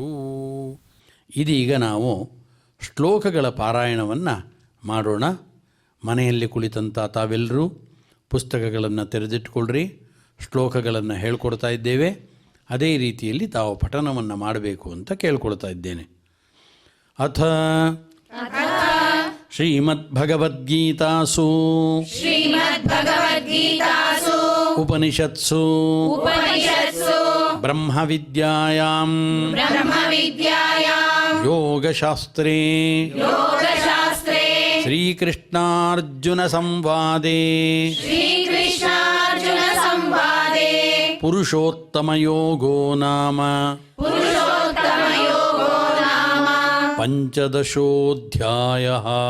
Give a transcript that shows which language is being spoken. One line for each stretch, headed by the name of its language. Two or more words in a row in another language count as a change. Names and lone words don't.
Kannada: ಇದೀಗ ನಾವು ಶ್ಲೋಕಗಳ ಪಾರಾಯಣವನ್ನು ಮಾಡೋಣ. ಮನೆಯಲ್ಲಿ ಕುಳಿತಂಥ ತಾವೆಲ್ಲರೂ ಪುಸ್ತಕಗಳನ್ನು ತೆರೆದಿಟ್ಕೊಳ್ರಿ. ಶ್ಲೋಕಗಳನ್ನು ಹೇಳ್ಕೊಡ್ತಾ ಇದ್ದೇವೆ. ಅದೇ ರೀತಿಯಲ್ಲಿ ತಾವು ಪಠನವನ್ನು ಮಾಡಬೇಕು ಅಂತ ಕೇಳ್ಕೊಳ್ತಾ ಇದ್ದೇನೆ.
Sanskrit: ಅಥ ಶ್ರೀಮದ್ಭಗವದ್ಗೀತಾಸು ಉಪನಿಷತ್ಸು ಬ್ರಹ್ಮವಿದ್ಯಾಯಾಂ ಯೋಗಶಾಸ್ತ್ರೇ ಶ್ರೀಕೃಷ್ಣಾರ್ಜುನ ಸಂವಾದೇ ಪುರುಷೋತ್ತಮಯೋಗೋ ನಾಮ ಪಂಚದಶೋಧ್ಯಾಯಃ.